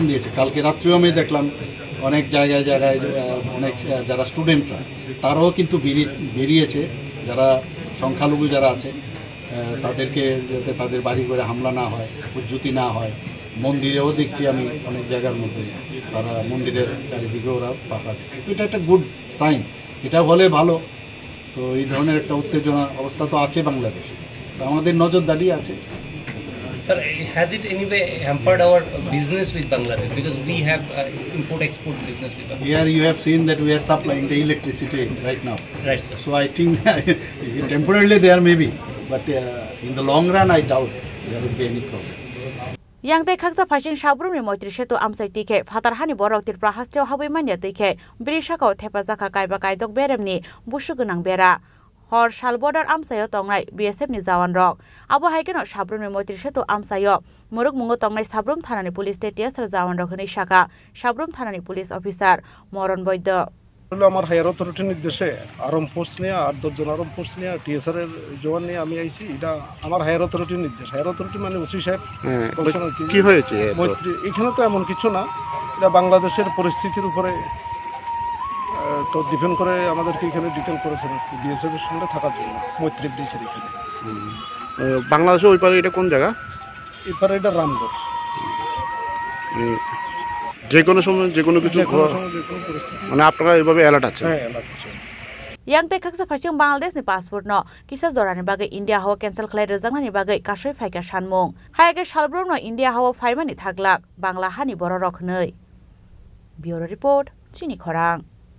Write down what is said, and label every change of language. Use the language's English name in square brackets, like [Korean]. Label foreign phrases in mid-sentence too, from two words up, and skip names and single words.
[Bangla] দিয়েছে কালকে রাত্রেও আমি দেখলাম অনেক জায়গায় অনেক যারা স্টুডেন্টরা তারাও কিন্তু বেরিয়েছে যারা সংখ্যালঘু যারা আছে তাদেরকে যাতে তাদের বাড়ি করে হামলা না হয় উজ্জুতি না হয় মন্দিরেও দেখছি আমি অনেক জায়গার মধ্যে তারা মন্দিরের চারিদিকে ওরা পাহারা দিচ্ছে তো এটা একটা [English] good sign [Bangla] এটা হলে ভালো তো এই ধরনের একটা উত্তেজনা অবস্থা তো আছে বাংলাদেশে তো আমাদের নজরদারি আছে [English] Sir, has it anyway hampered our business with Bangladesh because we have import-export business with Bangladesh? Here you have seen that we are supplying the electricity right now. Right, sir. So I think temporarily there may be, but in the long run I doubt there will be any problem. [Kok Borok] Yang te khaksa phasing sabrum ni moitri setu amsai tike fatar hani borok Tripura hasteo haboi manya tike birishakao thepa jakha kaiba kaidok beremni bushu gonang bera hor sal border amsayo tongnai BSF ni jawan rok abo haikeno sabrum ni moitri setu amsayo muruk mungo tongnai sabrum thanani police TTS jawan rok ni shaka sabrum thanani [English] police officer [Kok Borok] Moron Boydo [Bangla] আমার [English] higher authority [Bangla] নির্দেশে [English] arm force [Bangla] নিয়ে 8-10 জন [English] arm force [Bangla] নিয়ে টিএসআর এর জওয়ান নিয়ে আমি আইছি এটা আমার [English] higher authority [Bangla] নির্দেশ [English] higher authority [Bangla] মানে ওসি সাহেব কি হয়েছে মৈত্রী এখানে তো এমন কিছু না এটা বাংলাদেশের পরিস্থিতির উপরে তো ডিপেন্ড করে আমাদেরকে এখানে ডিটেল করেছেন বিএসএফ এর সঙ্গে থাকার জন্য মৈত্রী ব্রিজের এখানে বাংলাদেশে ওই পারে এটা কোন জায়গা এই পারে এটা রামগড় যে কোনো সময় যে কোনো কিছু মানে আপনারা এইভাবে অ্যালার্ট আছে হ্যাঁ অ্যালার্ট আছে [Kok Borok] Yang te khaksa phasing Bangladesh ni passport no kisa jorani bagai India hawa cancel khlai rejangnani bagai kasoi phaika sanmung haige salbrum no India hawa phaimani thaglak Bangla hani bororok nei [English] Bureau report [Kok Borok] Chini Khorang